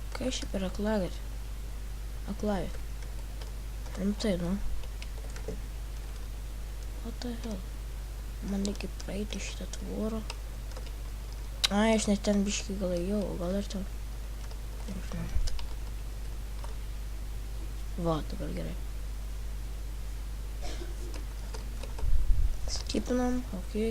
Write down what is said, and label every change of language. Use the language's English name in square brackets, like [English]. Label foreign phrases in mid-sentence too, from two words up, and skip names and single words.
[Lithuanian] Kas čia per aklavietė? Aklavietė. Rimtai, nu. [English] What the hell? [Lithuanian] Man reikia praeiti šitą tvorą. Ai, aš net ten biškį gal ėjau, gal ir ten. Nežinau. Va, dabar gerai. Skipinam, okei.